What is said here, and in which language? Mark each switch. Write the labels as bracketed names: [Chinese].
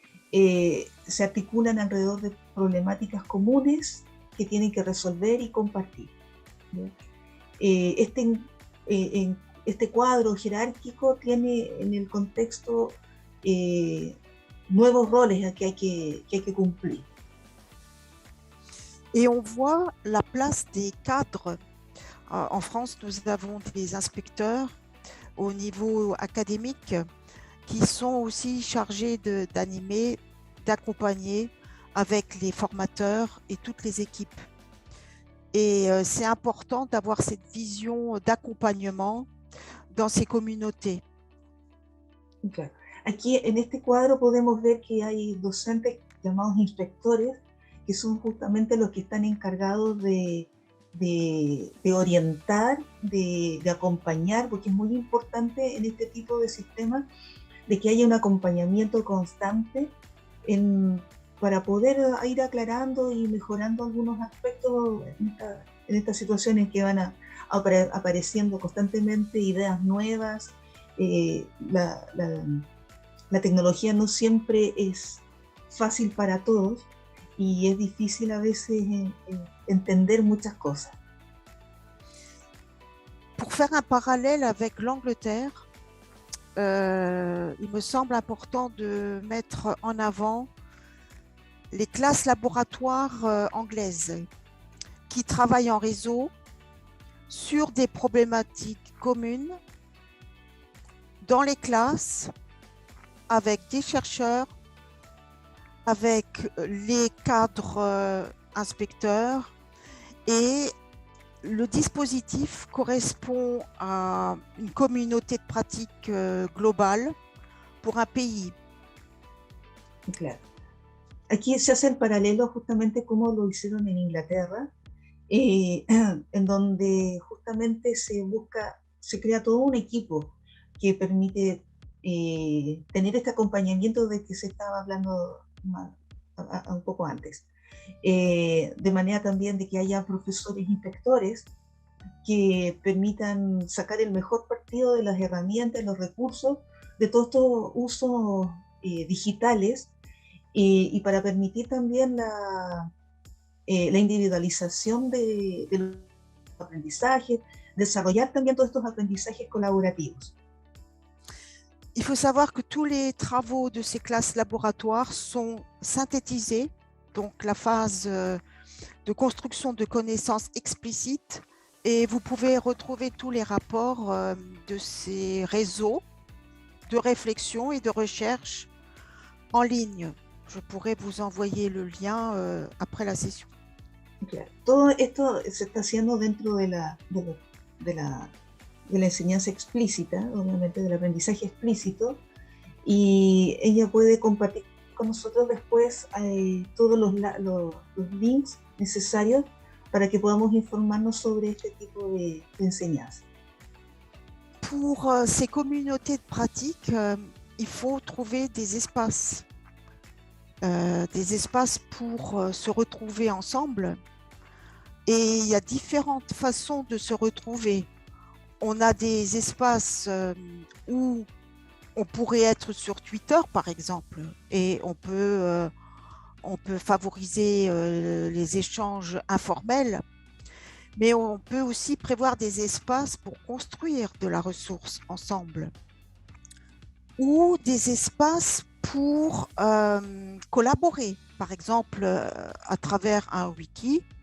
[Spanish] Se articulan alrededor de problemáticas comunes que tienen que resolver y compartir. Este cuadro jerárquico tiene en el contexto nuevos roles que hay que cumplir. [French] Et on voit la place des cadres. En France, nous avons des inspecteurs au niveau académique qui sont aussi chargés d'animer, d'accompagner avec les formateurs et toutes les équipes. Et c'est important d'avoir cette vision d'accompagnement dans ces communautés. [Spanish] Claro. Aquí en este cuadro podemos ver que hay docentes llamados inspectores, que son justamente los que están encargados de orientar, de acompañar, porque es muy importante en este tipo de sistemas de que haya un acompañamiento constante para poder ir aclarando y mejorando algunos aspectos en estas situaciones que van apareciendo constantemente ideas nuevas. La tecnología no siempre es fácil para todos y es difícil a veces entender muchas cosas. [French] Pour faire un parallèle avec l'Angleterre, il me semble important de mettre en avant les classes laboratoires anglaises qui travaillent en réseau sur des problématiques communes dans les classes avec des chercheurs, avec les cadres inspecteurs, et le dispositif correspond à une communauté de pratique globale pour un pays. [Spanish] Claro. Aquí se hace el paralelo justamente como lo hicieron en Inglaterra, en donde justamente se crea todo un equipo que permite tener este acompañamiento de que se estaba hablando un poco antes. De manera también de que haya profesores inspectores que permitan sacar el mejor partido de las herramientas, los recursos, de todos estos usos digitales, y para permitir también la individualización de los aprendizajes, desarrollar también todos estos aprendizajes colaborativos. [French] Il faut savoir que tous les travaux de ces classes laboratoires sont synthétisés, donc la phase de construction de connaissances explicites, et vous pouvez retrouver tous les rapports de ces réseaux de réflexion et de recherche en ligne. Je pourrais vous envoyer le lien après la session. [Spanish] Claro. Todo esto se está haciendo dentro de la enseñanza explícita, obviamente del aprendizaje explícito, y ella puede compartir con nosotros después todos los links necesarios para que podamos informarnos sobre este tipo de enseñanza. [French] Pour ces communautés de pratique, il faut trouver des espaces pour se retrouver ensemble, et il y a différentes façons de se retrouver. On a des espaces où on pourrait être sur Twitter, par exemple, et on peut favoriser les échanges informels, mais on peut aussi prévoir des espaces pour construire de la ressource ensemble, ou des espaces pour collaborer, par exemple, à travers un wiki.